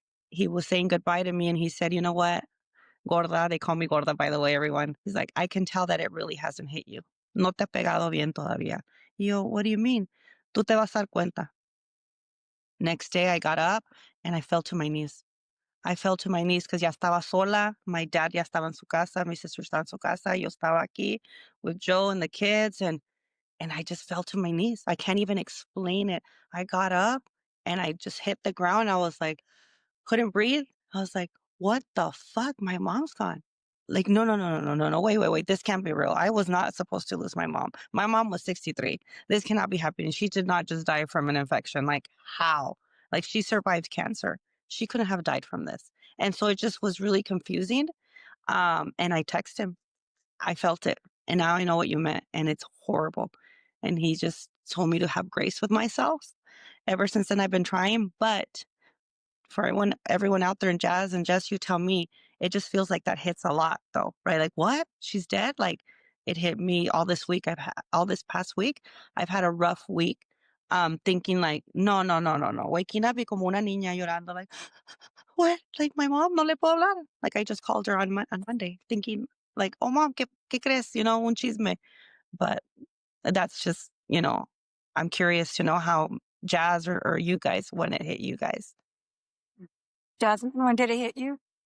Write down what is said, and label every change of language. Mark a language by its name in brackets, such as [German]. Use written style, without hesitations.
[English] He was saying goodbye to me and he said, you know what, gorda, they call me gorda, by the way, everyone. He's like, I can tell that it really hasn't hit you. [Spanish] No te ha pegado bien todavía. Y yo, [English] what do you mean? [Spanish] Tú te vas a dar cuenta. [English] Next day, I got up and I fell to my knees. I fell to my knees because [Spanish] ya estaba sola. [English] My dad [Spanish] ya estaba en su casa. [English] My sister [Spanish] estaba en su casa. Yo estaba aquí [English] with Joe and the kids, and I just fell to my knees. I can't even explain it. I got up and I just hit the ground. I was like, couldn't breathe. I was like, "What the fuck? My mom's gone." Like, no, no, no, no, no, no, no. Wait, wait, wait. This can't be real. I was not supposed to lose my mom. My mom was 63. This cannot be happening. She did not just die from an infection. Like, how? Like, she survived cancer. She couldn't have died from this. And so it just was really confusing. And I texted him. I felt it. And now I know what you meant. And it's horrible. And he just told me to have grace with myself. Ever since then, I've been trying. But for everyone out there in jazz, and Jess, you tell me, it just feels like that hits a lot though, right? Like, what? She's dead? Like, it hit me all this week. All this past week, I've had a rough week. Thinking like, no, no, no, no, no. Waking up [Spanish] y como una niña llorando, [English] like, what? Like, my mom, [Spanish] no le puedo hablar. [English] Like, I just called her on Monday, thinking like, oh mom, [Spanish] ¿qué crees? [English] You know, [Spanish] un chisme. [English] But that's just, I'm curious to know how Jazz or you guys, when it hit you guys. Jasmine, when did it hit you?